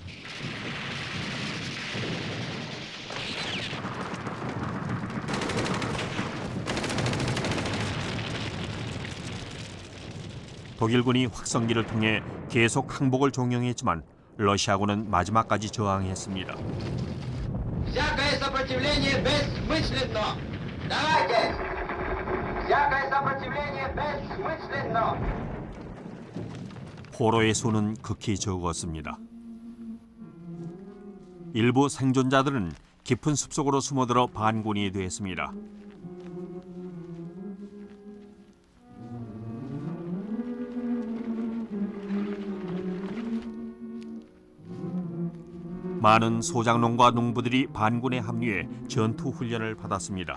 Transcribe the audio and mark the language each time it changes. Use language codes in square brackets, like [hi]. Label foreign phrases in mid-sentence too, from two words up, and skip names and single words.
[ko] 독일군이 확성기를 통해 계속 항복을 종용했지만 러시아군은 마지막까지 저항했습니다. [ru] Всякое сопротивление бессмысленно. Давайте. Всякое сопротивление бессмысленно. [ko] 포로의 수는 극히 적었습니다. 일부 생존자들은 깊은 숲속으로 숨어들어 반군이 됐습니다. 많은 소장농과 농부들이 반군에 합류해 전투 훈련을 받았습니다.